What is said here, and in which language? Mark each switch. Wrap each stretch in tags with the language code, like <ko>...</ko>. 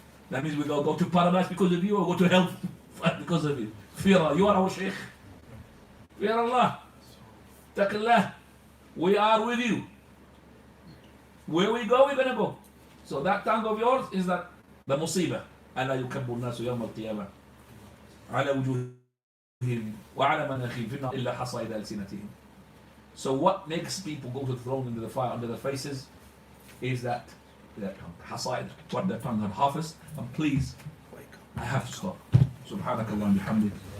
<en>That means we go to paradise because of you or go to hell because of you. Fear Allah. You are our sheikh. Fear Allah. Taqillah. We are with you. Where we go, we're going to go. So that tongue of yours is that the musibah.</en> <ar>ألا يكب الناس يوم القيامة على وجوههم وعلى مناخرهم في النار إلا حصائد ألسنتهم.</ar> <en>So what makes people go to the throne into the fire under their faces is that tongue. حصائد, what their tongue have. Hafiz, and please, I have to stop.</en> <ar>سبحانك اللهم بحمدك.</ar>